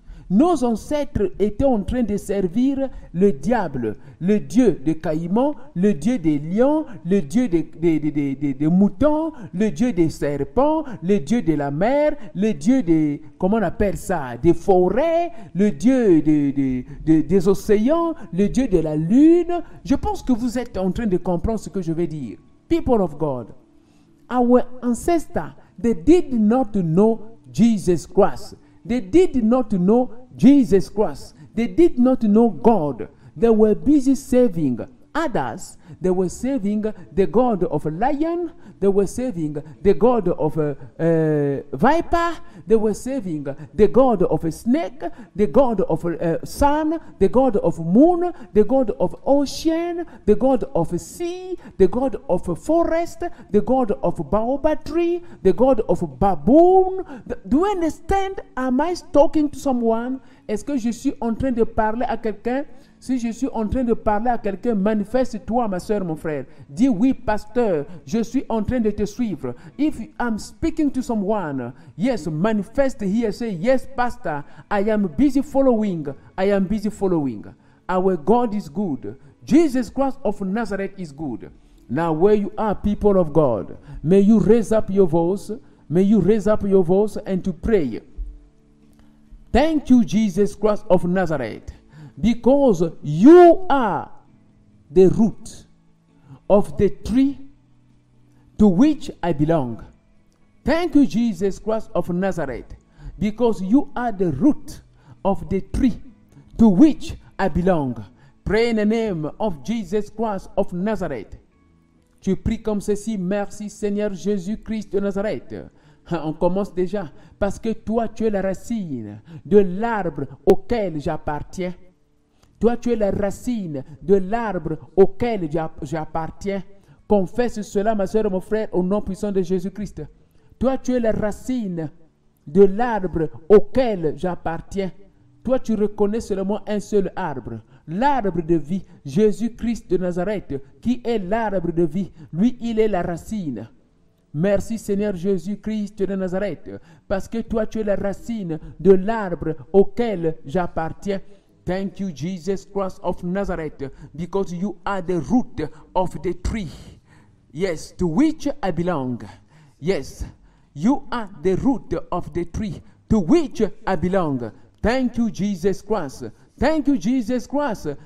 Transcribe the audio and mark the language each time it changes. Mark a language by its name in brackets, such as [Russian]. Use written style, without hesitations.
[French] Nos ancêtres étaient en train de servir le diable, le dieu des caïmans, le dieu des lions, le dieu des moutons, le dieu des serpents, le dieu de la mer, le dieu des, comment on appelle ça, des forêts, le dieu des océans, le dieu de la lune. Je pense que vous êtes en train de comprendre ce que je vais dire. [English] People of God, our ancestors, they did not know Jesus Christ. They did not know Jesus Christ. They did not know God. They were busy serving others. They were serving the god of a lion. They were serving the god of a viper. They were serving the god of a snake, the god of a sun, the god of moon, the god of ocean, the god of a sea, the god of a forest, the god of a baobab tree, the god of a baboon. Do you understand? Am I talking to someone? [French] Est-ce que je suis en train de parler à quelqu'un? Si je suis en train de parler à quelqu'un, manifeste-toi, ma soeur, mon frère. Dis oui, pasteur, je suis en train de te suivre. [English] If I'm speaking to someone, yes, manifest here. Say, yes, pastor, I am busy following. I am busy following. Our God is good. Jesus Christ of Nazareth is good. Now, where you are, people of God, may you raise up your voice. May you raise up your voice and to pray. Thank you, Jesus Christ of Nazareth, because you are the root of the tree to which I belong. Thank you, Jesus Christ of Nazareth, because you are the root of the tree to which I belong. Pray in the name of Jesus Christ of Nazareth. [French] Tu pries comme ceci: merci Seigneur Jésus-Christ de Nazareth. On commence déjà, parce que toi tu es la racine de l'arbre auquel j'appartiens. Toi tu es la racine de l'arbre auquel j'appartiens. Confesse cela, ma soeur et mon frère, au nom puissant de Jésus-Christ. Toi tu es la racine de l'arbre auquel j'appartiens. Toi tu reconnais seulement un seul arbre, l'arbre de vie, Jésus-Christ de Nazareth, qui est l'arbre de vie. Lui, il est la racine. Merci Seigneur Jésus-Christ de Nazareth, parce que toi tu es la racine de l'arbre auquel j'appartiens. [English] Thank you Jesus Christ of Nazareth, because you are the root of the tree. Yes, to which I belong. Yes, you are the root of the tree to which I belong. Thank you Jesus Christ. Thank you Jesus Christ.